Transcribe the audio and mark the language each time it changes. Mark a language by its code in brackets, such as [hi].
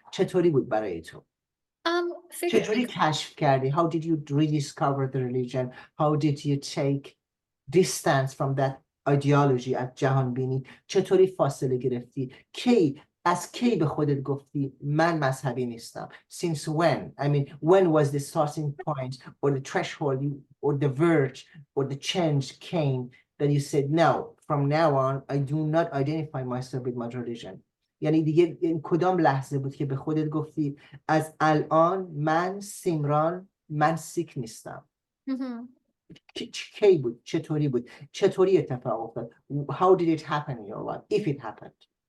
[fa] چطوری بود برای تو؟ چجوری کشف کردی؟ [en] How did you rediscover the religion? How did you take distance from that ideology [fa] از جهان بینی؟ چطوری فاصله گرفتی؟ از کی به خودت گفتی من مذهبی نیستم؟ [en] Since when? I mean, when was the starting point or the threshold or the verge or the change came that you said, no, from now on, I do not identify myself with my religion? [fa] یعنی دیگه این کدام لحظه بود که به خودت گفتی از الان من سیمران، من سیک نیستم؟ کی بود؟ چطوری بود؟ چطوری اتفاق افتاد؟ [en] How did it happen in your life, if it happened?